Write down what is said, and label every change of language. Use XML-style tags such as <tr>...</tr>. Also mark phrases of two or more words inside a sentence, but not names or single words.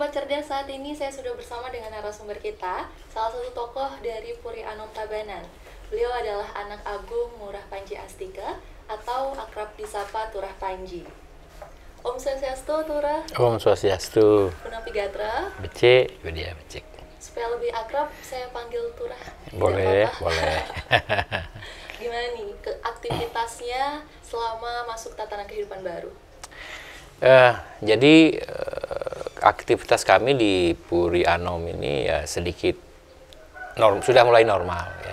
<id>Cerdas, saat ini saya sudah bersama dengan narasumber kita, salah satu tokoh dari Puri Anom Tabanan. Beliau adalah anak Agung Ngurah Panji Astika atau akrab disapa Turah Panji.</id> <ban>Om Swastiastu, Turah. Om Swastiastu. Punapi Gatra. Becik, dia becik.</ban> <id>Supaya lebih akrab, saya panggil Turah. Boleh, boleh. Gimana nih aktivitasnya selama masuk tatanan kehidupan baru? Jadi aktivitas kami di Puri Anom ini ya sedikit sudah mulai normal ya.</id>